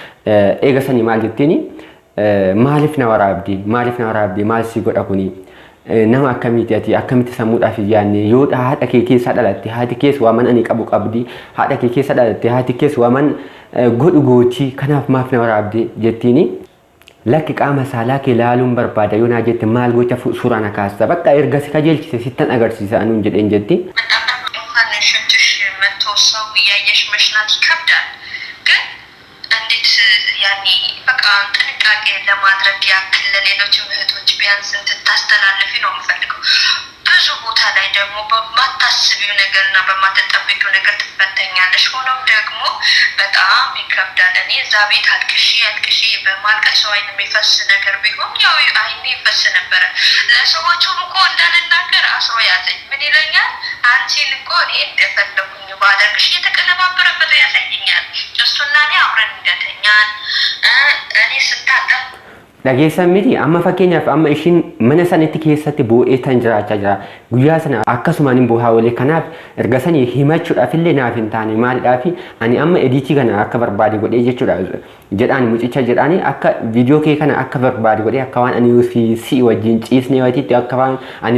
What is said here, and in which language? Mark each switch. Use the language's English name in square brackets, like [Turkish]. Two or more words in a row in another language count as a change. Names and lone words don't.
[Oromo] Eega sanii maal jettiini maaliif na waraabdi maal si godha kuni nama akkamiiti ati akkamitti sammuudhaaf yaanne yoo haadha kee keessa dhalatte haati keessa waaman ani qabu qabdi haadha kee keessa dhalatte haati keessa waaman godhu gochi kanaaf maaf na waraabde jettiini lakki qaama saalaa kee laaluun barbaada yoo naa jette maal gocha suuraa na kaasta bakka erga si kajeelchise sittan agarsiisa anuun jedheen jetti. [Amharic] ሰው እያየሽ መሽናት ይከብዳል። ግን እንዴት ያኔ በቃ ጥንቃቄ ለማድረግ ያክል ለሌሎች እህቶች ቢያንስ እንድታስተላልፊ ነው የምፈልገው። ብዙ ቦታ ላይ ደግሞ በማታስቢው ነገርና በማትጠብቂው ነገር ትፈተኛለሽ። ሆኖም ደግሞ በጣም ይከብዳል። እኔ እዛ ቤት አልቅሼ በማልቀስ ሰው አይን የሚፈስ ነገር ቢሆን ያው አይኔ ይፈስ ነበረ። ለሰዎቹም እኮ እንዳልናገር አስሮ ያዘኝ። ምን ይለኛል? አንቺን እኮ እኔ እንደፈለኩኝ ባደርግሽ እየተቀነባበረበት ያሳየኛል። እሱና እኔ አብረን እንደተኛን እኔ ስታጠብ [Oromo] dhageessan miti amma fakkeenyaaf amma ishiin mana sanitti keessatti boo'ee tan jiraachaa jira guyyaa sana akkasumaan hin boohaa olee kanaaf erga sanii himachuudhaaf illee naaf hin taane maalidhaaf ani amma ediitii kana akka barbaade godhee jechuudha jedhaan mucicha jedhaani akka viidiyoo kee kana akka barbaade godhee akka waan ani si wajjin ciisnee wayititti akka waan ani